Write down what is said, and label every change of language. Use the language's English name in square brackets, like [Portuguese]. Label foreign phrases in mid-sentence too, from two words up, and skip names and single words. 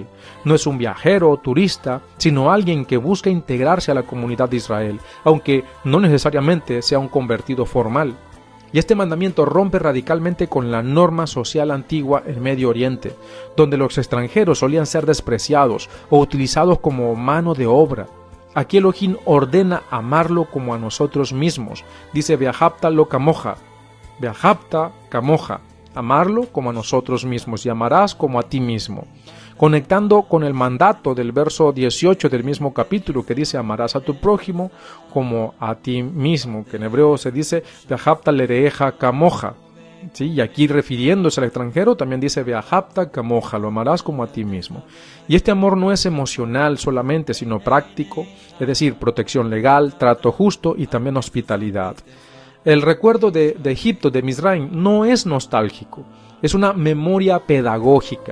[Spanish] No es un viajero o turista, sino alguien que busca integrarse a la comunidad de Israel, aunque no necesariamente sea un convertido formal. Y este mandamiento rompe radicalmente con la norma social antigua en Medio Oriente, donde los extranjeros solían ser despreciados o utilizados como mano de obra. Aquí Elohim ordena amarlo como a nosotros mismos. Dice: [Hebrew] ואהבת לו כמוך. ואהבת כמוך, [Spanish] amarlo como a nosotros mismos, y amarás como a ti mismo. Conectando con el mandato del verso 18 del mismo capítulo, que dice: amarás a tu prójimo como a ti mismo, que en hebreo se dice [Hebrew] ואהבת לרעך כמוך. [Spanish] ¿Sí? Y aquí, refiriéndose al extranjero, también dice [Hebrew] ואהבת כמוך, [Spanish] lo amarás como a ti mismo. Y este amor no es emocional solamente, sino práctico, es decir, protección legal, trato justo y también hospitalidad. El recuerdo de Egipto, de Misraim, no es nostálgico, es una memoria pedagógica.